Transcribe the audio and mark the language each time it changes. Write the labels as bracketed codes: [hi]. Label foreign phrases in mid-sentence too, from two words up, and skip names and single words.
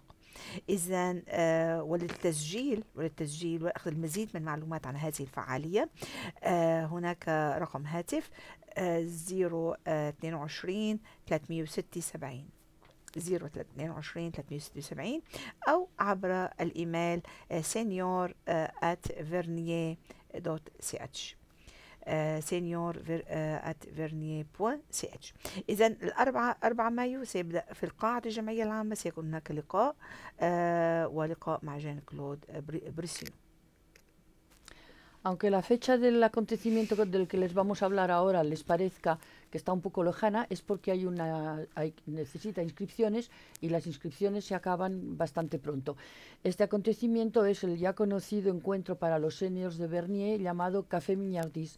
[ar] إذن وللتسجيل وأخذ المزيد من المعلومات عن هذه الفعالية هناك رقم هاتف 022 376 022 376 أو عبر الإيميل senior@vernier.ch senior@vernier.ch. إذن 4 مايو سيبدأ في القاعة الجمعية العامة، سيكون هناك لقاء ولقاء مع جان كلود بريسينو. [es] Aunque la fecha del acontecimiento del que les vamos a hablar ahora les parezca que está un poco lejana, es porque necesita inscripciones y las inscripciones se acaban bastante pronto. Este acontecimiento es el ya conocido encuentro para los seniors de Vernier llamado Café Mignardis.